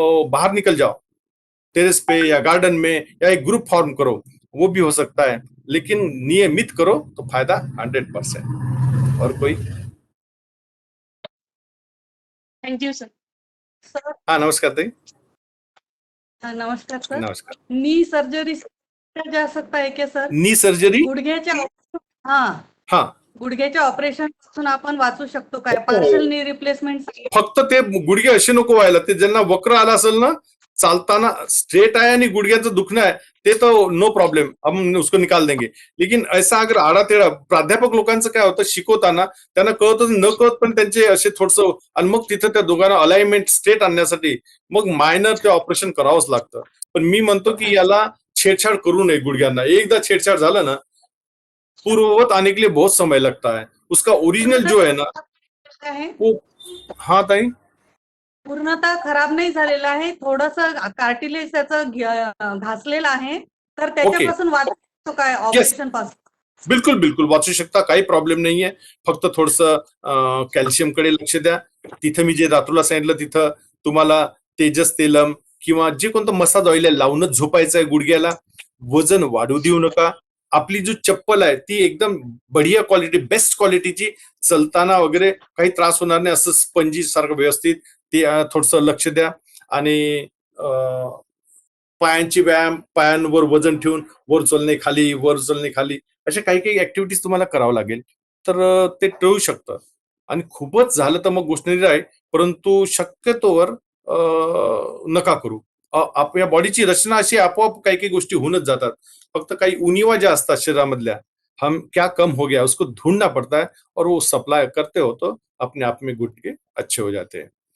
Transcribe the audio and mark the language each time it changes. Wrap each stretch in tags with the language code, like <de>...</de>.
<hi>बाहर निकल जाओ, टेरेस पे या गार्डन में, या एक ग्रुप फॉर्म करो, वो भी हो सकता है, लेकिन नियमित करो तो फायदा 100%. और कोई?</hi> <en>Thank you sir. Sir</en> <hi>हाँ नमस्कार ताई. नमस्कार सर. नमस्कार. नी सर्जरी जा सकता है क्या सर?</hi> <en>knee surgery,</en> <mr>गुडघ्याच्या हा गुडघ्याच्या ऑपरेशन पासून आपण वाचू शकतो काय?</mr> <en>Partial knee replacement.</en> <mr>फक्त ते गुडघे असे नको व्हायला, ते ज्यांना वक्र आला असेल ना, चालताना स्ट्रेट आहे आणि गुडघ्याचं दुखणं आहे, ते तो नो प्रॉब्लेम,</mr> <hi>हम उसको निकाल देंगे. लेकिन ऐसा अगर</hi> <mr>आडा तेडा, प्राध्यापक लोकांचं काय होतं, शिकवताना त्यांना कळतच न कळत पण त्यांचे असे थोडस, आणि मग तिथं त्या दोघांना अलाइनमेंट स्ट्रेट आणण्यासाठी मग मायनर ते ऑपरेशन करावंच लागतं. पण मी म्हणतो की याला छेडछाड करू नये गुडघ्यांना. एकदा छेडछाड झालं ना,</mr> <hi>पूर्ववत आने के लिए बहुत समय लगता है. उसका ओरिजिनल जो है ना</hi> <mr>आहे</mr> <hi>वो. हाँ ताई.</hi> <mr>पूर्णतः खराब नाही झालेला आहे, थोडंसं कार्टिलेज त्याचं घासलेलं आहे, तर त्याच्यापासून वाचू शकतो काय ऑपरेशन पासून? बिलकुल बिलकुल वाचू शकता, काही प्रॉब्लेम नाहीये. फक्त थोडंसं कॅल्शियमकडे लक्ष द्या. तिथं मी जे रात्रूला सांगितलं तिथं तुम्हाला तेजस तेलम किंवा जे कोणतं मसाज ऑइल आहे लावूनच झोपायचं आहे गुडघ्याला. वजन वाढू देऊ नका. आपली जो चप्पल आहे ती एकदम बढिया क्वालिटी, बेस्ट क्वालिटीची, चलताना वगैरे काही त्रास होणार नाही असं स्पंजी सारखं व्यवस्थित ते थोडंसं लक्ष द्या. आणि पायांची व्यायाम, पायांवर वजन ठेवून वर चलणे खाली, वर चलणे खाली, अशा काही काही ऍक्टिव्हिटीज तुम्हाला करावं लागेल. तर ते टळू शकतं. आणि खूपच झालं तर मग गोष्ट निराळी आहे, परंतु शक्यतोवर नका करू. आपल्या बॉडीची रचना अशी आपोआप काही काही गोष्टी होऊनच जातात. फक्त काही उणिवा ज्या असतात शरीरामधल्या,</mr> <hi>हम क्या कम हो गया उसको ढूंढना पड़ता है और वो सप्लाई करते हो तो अपने आप में गुटके अच्छे हो जाते हैं.</hi>